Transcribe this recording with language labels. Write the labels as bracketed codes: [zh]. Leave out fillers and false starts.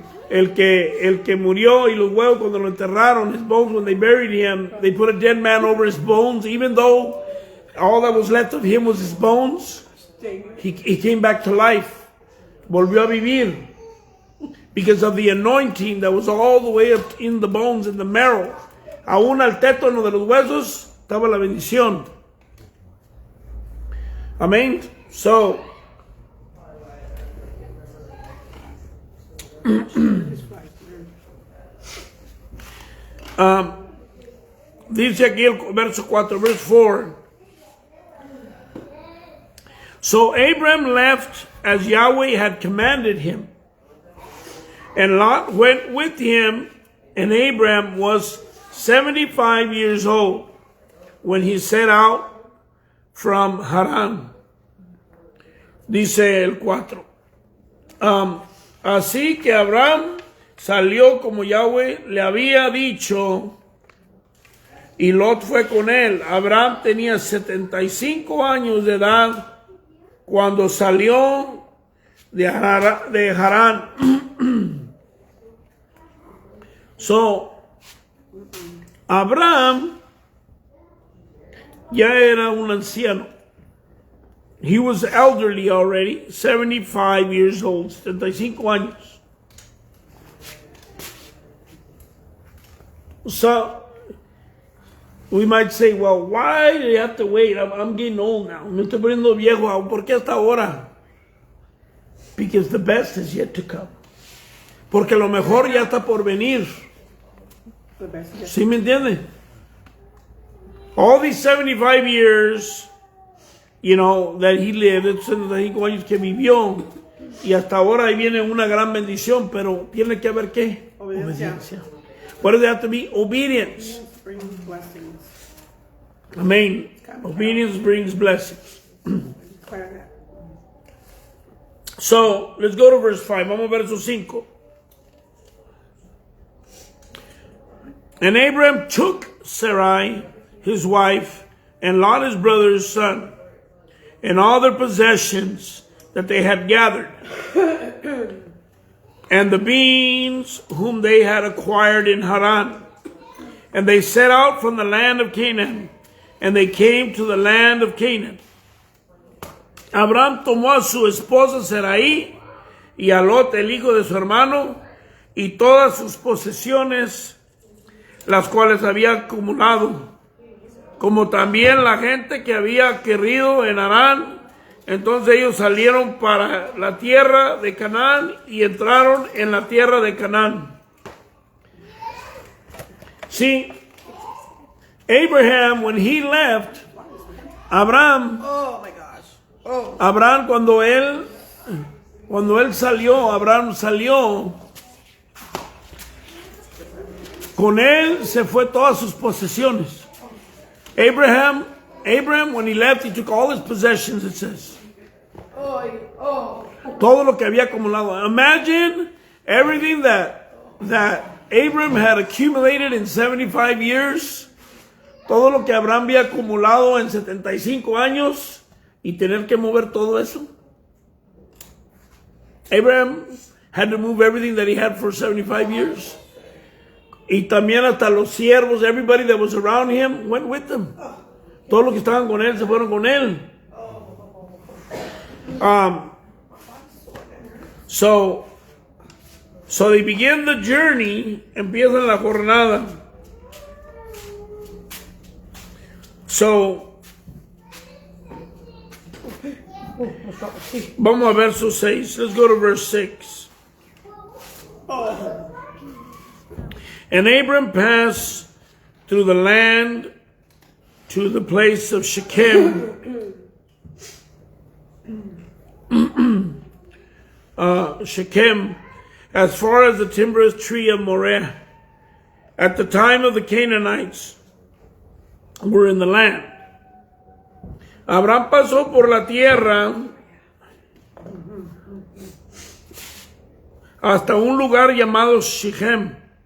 [es] El que murió y los huevos cuando lo enterraron, [en] his bones, when they buried him, they put a dead man over his bones, even though all that was left of him was his bones. He came back to life. [es] Volvió a vivir. [en] Because of the anointing that was all the way up in the bones, in the marrow. [es] Aún al tétano de los huesos estaba la bendición. Amén. So, dice aquí el verso 4, verse 4. [en] So Abram left as Yahweh had commanded him, and Lot went with him, and Abram was 75 years old when he set out from Haran. [es] Dice el 4. Así que Abraham salió como Yahweh le había dicho, y Lot fue con él. Abraham tenía 75 años de edad cuando salió de Harán. So, Abraham ya era un anciano. [en] He was elderly already, 75 years old, 75 años. So, We might say, well, why do you have to wait? I'm getting old now. [es] Me estoy poniendo viejo. ¿Por qué hasta ahora? [en] Because the best is yet to come. [es] Porque lo mejor ya está por venir. ¿Sí me entiende? [en] All these 75 years, you know, that he lived, [es] 75 años que vivió, y hasta ahora ahí viene una gran bendición, pero tiene que haber ¿qué? Obediencia. [en] What does it have to be? Obedience. Brings blessings. Amen. Obedience brings blessings. Declare that. So, let's go to verse 5. [es] Vamos a verso 5. [en] And Abraham took Sarai, his wife, and Lot his brother's son, and all their possessions that they had gathered, and the beings whom they had acquired in Haran. And they set out from the land of Canaan, and they came to the land of Canaan. [es] Abraham tomó a su esposa Sarai y a Lot, el hijo de su hermano, y todas sus posesiones, las cuales había acumulado, como también la gente que había querido en Harán. Entonces ellos salieron para la tierra de Canaán y entraron en la tierra de Canaán. [en] See, Abraham, when he left, Abraham, Oh my gosh. Oh. [es] Abraham cuando él salió, Abraham salió, con él se fue todas sus posesiones. [en] Abraham, when he left, he took all his possessions, it says. Oh. [es] Todo lo que había acumulado. [en] Imagine everything that Abraham had accumulated in 75 years. [es] Todo lo que Abraham había acumulado en 75 años y tener que mover todo eso. [en] Abraham had to move everything that he had for 75 years. [es] Y también hasta los siervos, [en] everybody that was around him went with him. [es] Todos los que estaban con él se fueron con él. [en] So they begin the journey, [es] empiezan la jornada. So, vamos a verso 6. [en] Let's go to verse 6. And Abram passed through the land to the place of Shechem. Shechem, as far as the timbrous tree of Moreh. At the time of the Canaanites were in the land. [es] Abraham pasó por la tierra hasta un lugar llamado Shechem.